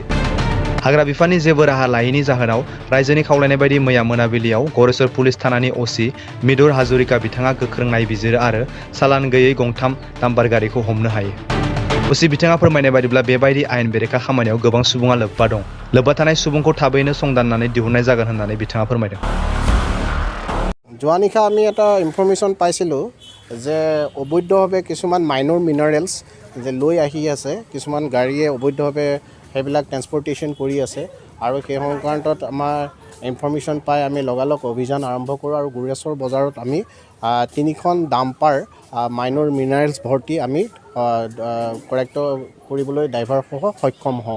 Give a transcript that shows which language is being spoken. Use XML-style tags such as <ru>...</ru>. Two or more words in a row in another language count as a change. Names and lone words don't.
<brx>हाग्रा बिफाननि जेबो राहा लायैनि जाहोनाव रायजोनि खावलायनाय बायदि मैया मोनाबिलियाव गरेस्वर पुलिस थानानि OC मिदुर हाजरिका बिथाङा गोख्रों नायबिजिरो आरो सालान गैयै गंथाम डाम्पार गारिखौ हमनो हायो। OC बिथाङा फोरमायनाय बायदिब्ला बेबायदि आयेन बेरेखा खामानियाव गोबां सुबुङा लोब्बा दं। लोब्बा थानाय सुबुंखौ थाबैनो संदाननानै दिहुननाय जागोन होननानै बिथाङा फोरमायदों।</brx> <as>যোৱা নিশা আমি এটা ইনফৰমেশ্যন পাইছিলোঁ যে অবৈধভাৱে কিছুমান</as> <en>minor minerals</en> <as>যে লৈ আহি আছে, কিছুমান গাড়ীয়ে অবৈধভাৱে সেইবিলাক ট্ৰেন্সপৰ্টেশ্যন কৰি আছে আৰু সেই সংক্ৰান্তত আমাৰ ইনফৰমেশ্যন পাই আমি লগালগ অভিযান আৰম্ভ কৰোঁ আৰু গুৰেশ্বৰ বজাৰত আমি 3খন ডাম্পাৰ</as> <en>minor minerals</en> <as>ভৰ্তি আমি কাৰেক্ট কৰিবলৈ ড্ৰাইভাৰসহ সক্ষম হওঁ।</as>